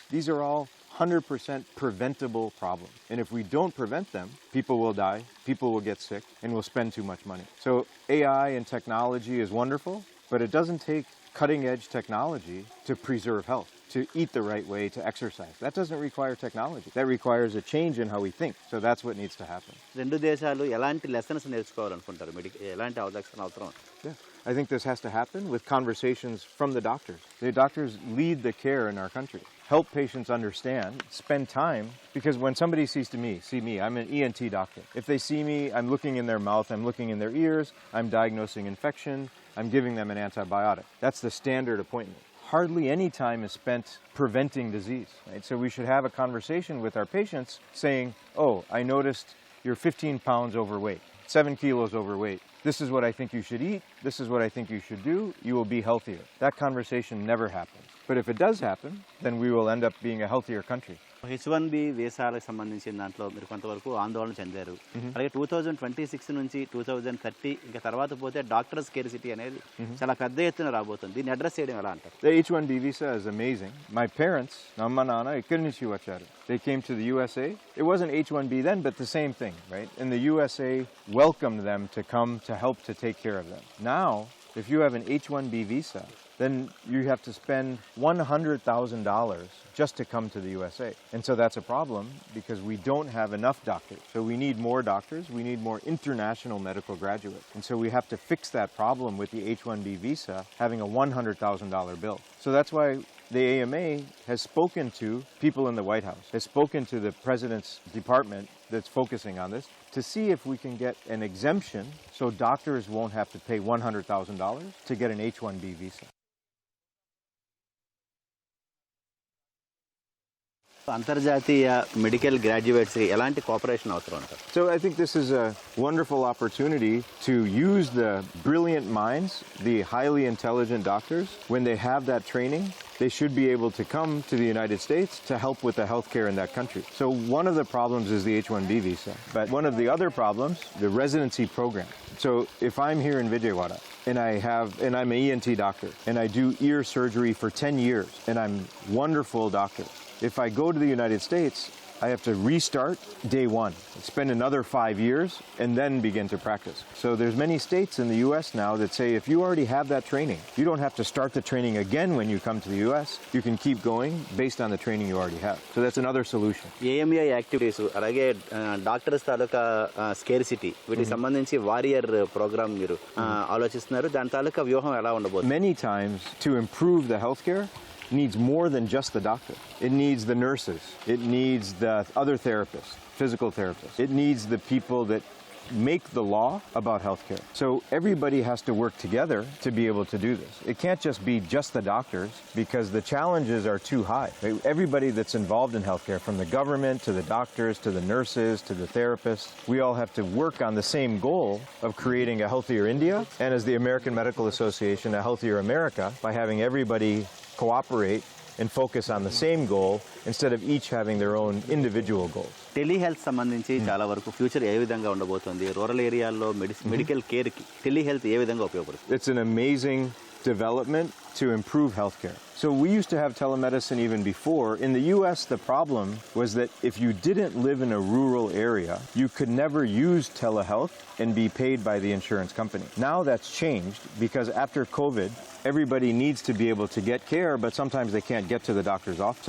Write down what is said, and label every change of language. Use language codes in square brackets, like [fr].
[en] These are all 100% preventable problems. And if we don't prevent them, people will die, people will get sick, and we'll spend too much money. So AI and technology is wonderful, but it doesn't take cutting-edge technology to preserve health, to eat the right way, to exercise. That doesn't require technology. That requires a change in how we think. So that's what needs to happen. [te] రెండు దేశాలు ఎలాంటి lessons నేర్చుకోవాలనుకుంటారు? ఎలాంటి అవగాహన అవసరం? [en] Yeah. I think this has to happen with conversations from the doctors. The doctors lead the care in our country. Help patients understand, spend time, because when somebody see me, I'm an ENT doctor. If they see me, I'm looking in their mouth, I'm looking in their ears, I'm diagnosing infection, I'm giving them an antibiotic. That's the standard appointment. Hardly any time is spent preventing disease, right? So we should have a conversation with our patients saying, oh, I noticed you're 15 pounds overweight, 7 kilos overweight. This is what I think you should eat. This is what I think you should do. You will be healthier. That conversation never happens. But if it does happen, then we will end up being a healthier country. [te] H1B వీసాలకు సంబంధించిన దాంట్లో మీరు కొంతవరకు ఆందోళన చెందారు. అలాగే 2026 నుంచి 2030 ఇంకా తర్వాత పోతే డాక్టర్ స్కేర్సిటీ అనేది చాలా పెద్ద ఎత్తున రాబోతుంది. దీన్ని అడ్రస్ చేయడం ఎలా అంటారు? [en] The H1B visa is amazing. My parents, [te] Amma Nana, ikkadi nunchi vacharu. [en] They came to the USA. It wasn't H1B then, but the same thing, right? And the USA welcomed them to come to help to take care of them. Now, if you have an H1B visa, then you have to spend $100,000 just to come to the USA. And so that's a problem because we don't have enough doctors. So we need more doctors, we need more international medical graduates. And so we have to fix that problem with the H1B visa having a $100,000 bill. So that's why the AMA has spoken to people in the White House, has spoken to the President's department that's focusing on this to see if we can get an exemption so doctors won't have to pay $100,000 to get an H1B visa. [te] అంతర్జాతీయ medical గ్రాడ్యుయేట్స్కి ఎలాంటి cooperation అవసరం అంటారు? [en] So I think this is a wonderful opportunity to use the brilliant minds, the highly intelligent doctors. When they have that training, they should be able to come to the United States to help with the healthcare in that country. So one of the problems is the H1B visa. But one of the other problems, the residency program. So if I'm here in Vijayawada and I'm an ENT doctor and I do ear surgery for 10 years and I'm a wonderful doctor, if I go to the United States, I have to restart day one, spend another 5 years, and then begin to practice. So there's many states in the U.S. now that say if you already have that training, you don't have to start the training again when you come to the U.S. You can keep going based on the training you already have. So that's another solution. [te] AMI activities అలాగే doctors తాలూకా scarcity వీటికి సంబంధించి warrior programme మీరు ఆలోచిస్తున్నారు. దాని తాలూకా వ్యూహం ఎలా ఉండబోతుంది? [en] Many times to improve the healthcare needs more than just the doctor. It needs the nurses. It needs the other therapists, physical therapists. It needs the people that make the law about healthcare. So everybody has to work together to be able to do this. It can't just be just the doctors because the challenges are too high. Everybody that's involved in healthcare, from the government to the doctors to the nurses to the therapists, we all have to work on the same goal of creating a healthier India and, as the American Medical Association, a healthier America by having everybody cooperate and focus on the same goal instead of each having their own individual goals. [te] Telehealth సంబంధించి చాలా వరకు future ఏ విధంగా ఉండబోతుంది? Rural ఏరియాల్లో medical కేర్కి telehealth ఏ విధంగా ఉపయోగపడుతుంది? [en] It's an amazing development to improve healthcare. So we used to have telemedicine even before. In the U.S., the problem was that if you didn't live in a rural area, you could never use telehealth and be paid by the insurance company. Now that's changed because after COVID, everybody needs to be able to get care, but sometimes they can't get to the doctor's office.